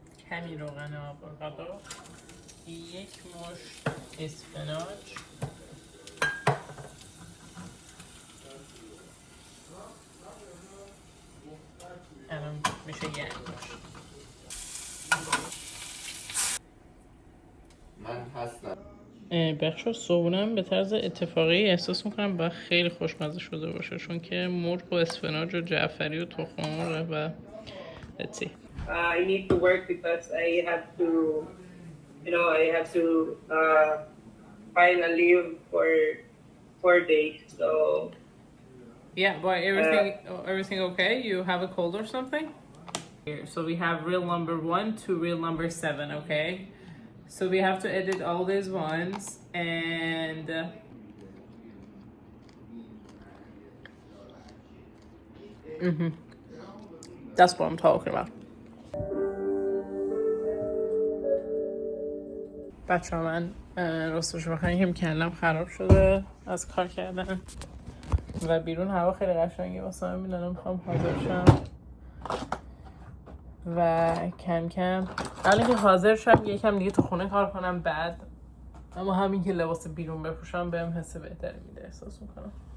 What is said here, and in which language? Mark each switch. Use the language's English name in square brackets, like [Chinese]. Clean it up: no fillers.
[Persian] کمی روغن آووکادو، یک مشت اسفناج، الان میشه یک مشت. من هستم. بچه صبحونم به طرز اتفاقی احساس میکنم باید خیلی خوشمزه شده باشه، چون که مرغ و اسفناج و جعفری و تخم مرغ و [English] let's see. I need to work because I have to, file a leave for 4 days. So Yeah, but everything okay? You have a cold or something? Here, so we have reel number 1 to reel number 7, okay? So we have to edit all these ones and that's what I'm talking about. [Persian] بچه ها من راستش بخواهیم کلم خراب شده از کار کردن و بیرون هوا خیلی قشنگه واسه من. میدونم میخوام حاضر شم و کم کم الان که حاضر شم یکم دیگه تو خونه کار کنم، بعد اما همین که لباس بیرون بپوشم بهم حس بهتری میده احساس میکنم.